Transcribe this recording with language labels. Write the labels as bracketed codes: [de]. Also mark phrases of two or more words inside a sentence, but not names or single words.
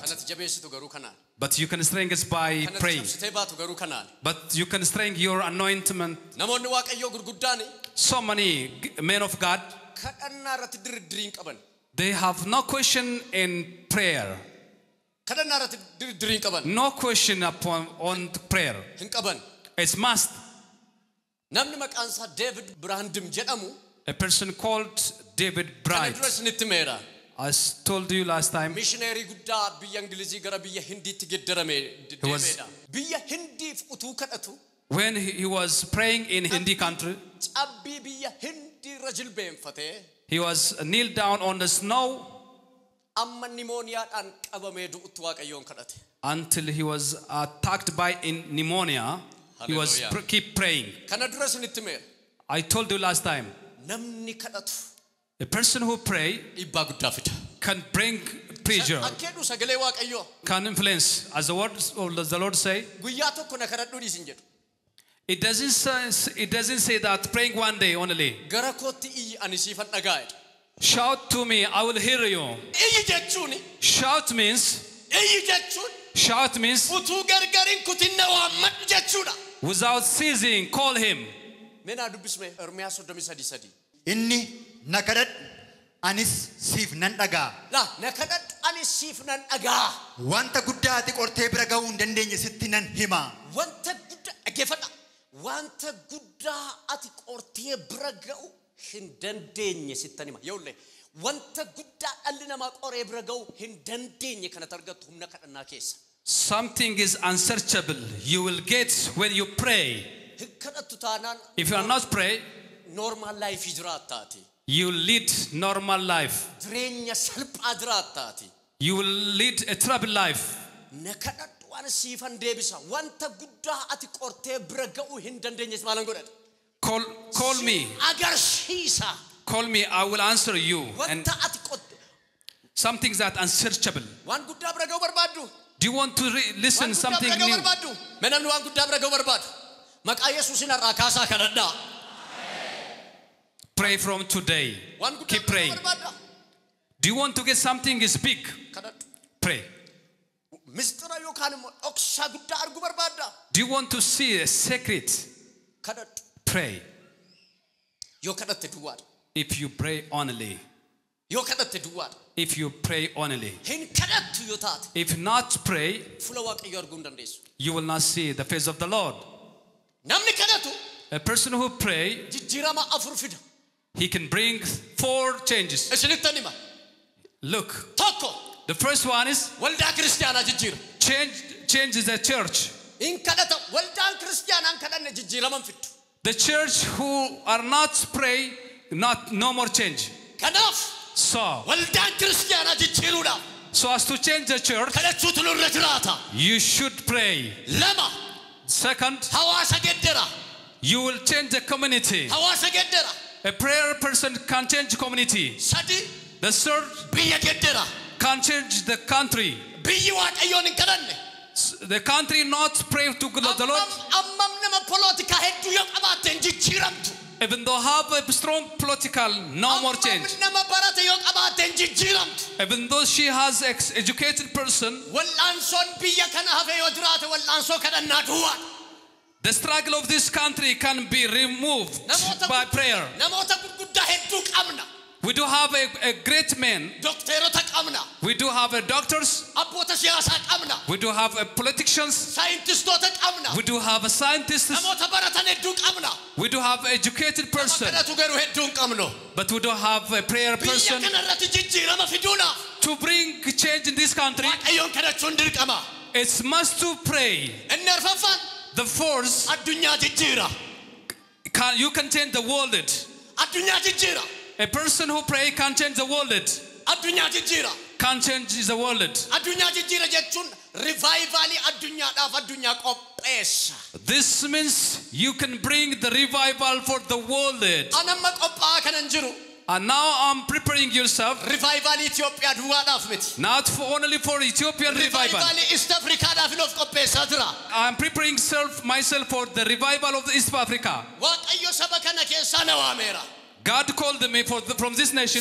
[om] Kanatti jabeessitu garuu kanaan. [en] But you can strengthen it by [om] Kanatti [en] praying. [om] cabsitee baatu garuu kanaan. [en] But you can strengthen your anointment. [om] Namoonni Waaqayyoo gurguddaani [en] So many men of God, [om] kadhannaa irratti diriirii hin qaban. [en] they have no question in prayer. [om] Kadhannaa irratti diriirii hin qaban. [en] No question on prayer. [om] Hin qaban. [en] It's must. [om] Namni maqaan isaa David Branham jedhamu [en] A person called David [om] kana Bright. dura isinitti meera. [en] As told you last time, [om] missionary guddaa biyya Ingilizii gara biyya Hindiitti geddarame deemeedha. Biyya Hindiif utuu kadhatu [en] when he was praying in Hindi country, [om] cabbii biyya Hindii irra jilbeenfatee [en] he was kneeled down on the snow [om] amma pneumonia-dhaan qabamee du'utti Waaqayyoon kadhate. [en] until he was attacked by pneumonia. He was keep praying. [om] Kana dura isinitti meera. [en] I told you last time, [om] namni kadhatu [en] a person who pray [om] dhiibbaa guddaa fida. [en] can bring pleasure, [om] Akkeedhu sagalee Waaqayyoo [en] can influence. As the words of the Lord say, [om] guyyaa tokko na kadhadhu dhiisin jedhu. [en] it doesn't say that praying one day only. [om] Gara kootti iyyi ani siifan dhagaa'edha. [en] Shout to me, I will hear you. [om] Iyyi jechuuni [en] Shout means [om] utuu gargarin kutinna waammadhu jechuudha. [en] without ceasing, call him. [om] Mena dubbisme Ermiyaas 33:3. Inni na kadhadhu anis siif nan dhagaa. La na kadhadhu anis siif nan dhagaa. Wanta guddaa ati qortee bira ga'uu hin dandeenye sitti nan hima. Wanta guddaa dhaggeeffadha. Wanta guddaa ati qortee bira ga'uu hin dandeenye sitti nan hima. Yoollee wanta guddaa dhalli namaa qoree bira ga'uu hin dandeenye kana argattu humna kadhannaa keessa. [en] Something is unsearchable. You will get when you pray. If you are not pray, normal life [om] jiraattaati. [en] you lead normal life. [om] Jireenya salphaa jiraattaati. [en] You will lead a troubled life. [om] Na kadhadhu waan siifan deebisa. Wanta guddaa ati qortee bira ga'uu hin dandeenye maalan godhadha. [en] Call me. [om] Agarsiisa. [en] Call me, I will answer you. And [om] Wanta ati [en] something that unsearchable. [om] waan guddaa bira ga'uu barbaaddu. [en] Do you want to listen something new? [om] Menamni waan guddaa bira ga'uu barbaadu. Maqaa Yesuusin irraa kaasaa kadhadhaa. [en] Pray from today. Keep praying. Do you want to get something is big? Pray. [om] Mistira yookaan immoo dhoksaa guddaa arguu barbaadda. [en] Do you want to see a secret? [om] Kadhadhu. [en] Pray. [om] Yoo kadhatte duwwaadha. [en] If you pray only. [om] Yoo kadhatte duwwaadha. [en] If you pray only. [om] Hin kadhattu yoo taate. [en] If not pray, [om] fuula Waaqayyoo arguu hin dandeessu. [en] you will not see the face of the Lord. [om] Namni kadhatu [en] A person who pray, [om] jijjiirama afur fida. [en] he can bring 4 changes. [om] Isinittan hima. [en] Look, [om] Tokko [en] the first one is [om] waldaa kiristaanaa jijjiira. [en] changes the church. [om] Hin kadhata waldaan kiristaanaa hin kadhanne jijjiiraman fiddu. [en] The church who are not pray, no more change. [om] Kanaaf [en] So [om] waldaan kiristaanaa jijjiiruudhaaf [en] as to change the church, [om] kadhachuutu nurra jiraata. [en] you should pray. [om] Lama [en] Second, [om] hawaasa geddera. [en] you will change the community. [om] Hawaasa geddera. [en] A prayer person can change community. [om] Sadi [en] The third [om] biyya geddera. [en] can change the country. [om] Biyyi Waaqayyoon hin kadhanne. [en] The country not pray to the Lord. [om] Ammam nama polootikaa hedduu yoo qabaatte hin jijjiiramtu. [en] Even though have a strong political, no more change. [om] Ammam nama barate yoo qabaatte hin jijjiiramtu. [en] Even though she has educated person, [om] Wal'aansoon biyya kana hafee yoo jiraate wal'aansoo kadhannaa duwwaadha. [en] the struggle of this country can be removed by prayer. [om] Namoota gurguddaa hedduu qabna. [en] We do have a great man. [om] Dokteerota qabna. [en] We do have doctors. [om] Abboota siyaasaa qabna. [en] We do have politicians. [om] Saayintistoota qabna. [en] We do have scientists. [om] Namoota baratan hedduu qabna. [en] We do have educated person. [om] Kadhatu garuu hedduu hin qabnu. [en] But we don't have a prayer [om] Biyya [en] person [om] kana irratti jijjiirama fiduudhaaf [en] to bring change in this country. [om] Waaqayyoon kadhachuun dirqama. [en] It's must to pray. [om] Inni arfaffaan [en] The fourth, [om] addunyaa jijjiira. [en] you can change the world. [om] Addunyaa jijjiira. [en] A person who pray can change the world. [om] Addunyaa jijjiira. [en] Can change the world. [om] Addunyaa jijjiira jechuun rivaayivalii addunyaadhaaf addunyaa qopheessa. [en] This means you can bring the revival for the world. [om] Anamma qophaa'aa kanan jiru. [en] And now I'm preparing yourself [om] Rivaayivalii Itoophiyaa duwwaadhaaf miti. [en] not only for Ethiopian revival. [om] Rivaayivalii East Afrikaadhaaf of qopheessaa jira. [en] I'm preparing myself for the revival of the East Africa. [om] Waaqayyo saba kana keessaa na waameera. [en] God called me from this nation,